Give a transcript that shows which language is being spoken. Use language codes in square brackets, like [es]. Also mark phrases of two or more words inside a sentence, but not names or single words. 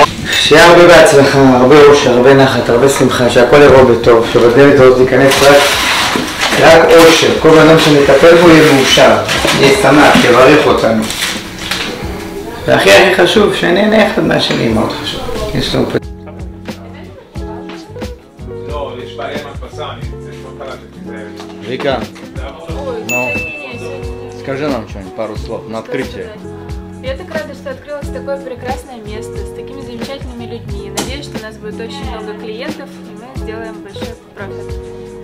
[he] שיהיה הרבה בהצלחה, הרבה אושר, הרבה נחת, הרבה שמחה, שהכל יבוא בטוב, שבדלת הזאת ייכנס רק אושר, כל אדם שנטפל בו יהיה מאושר, יהיה שמח, יברך אותנו. והכי הכי חשוב, שנהנה אחד מהשני, מאוד חשוב. יש לנו פה... לא, יש בעיה עם הדפסה, אני צריך לא קלטתי את זה. [ru] Вика, ну, скажи нам что-нибудь, пару слов на открытие. Я так рада, что открылось такое прекрасное место с такими замечательными людьми. Надеюсь, что у нас будет очень много клиентов, и мы сделаем большой профит.